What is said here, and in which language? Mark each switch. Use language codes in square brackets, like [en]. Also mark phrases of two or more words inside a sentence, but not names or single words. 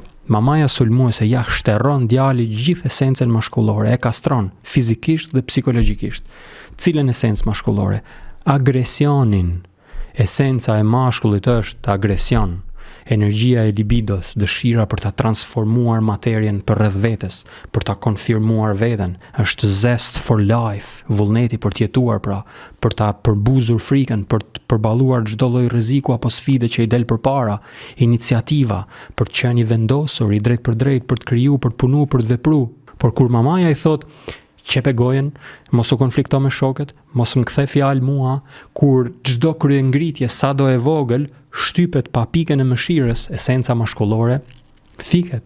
[sq] Mamaja sulmuese ja shtërron djalit gjithë esencën maskullore, e kastron fizikisht dhe psikologjikisht. Cilën esencë maskullore? Agresionin. Esenca e mashkullit është agresion. Energjia e libidos, dëshira për ta transformuar materien përreth vetes, për ta konfirmuar veten, është [en] zest for life, [sq] vullneti për të jetuar pra, për ta përbuzur frikën, për të përballuar çdo lloj rreziku apo sfide që i del përpara, iniciativa, për të qenë i vendosur, i drejt për drejt, për të krijuar, për të punuar, për të vepruar. Por kur mamaja i thot qepe gojen, mos u konflikto me shokët, mos më kthe fjalë mua, kur çdo kryengritje sa do e vogël shtypet pa pikën e mëshirës, esenca maskullore fiket.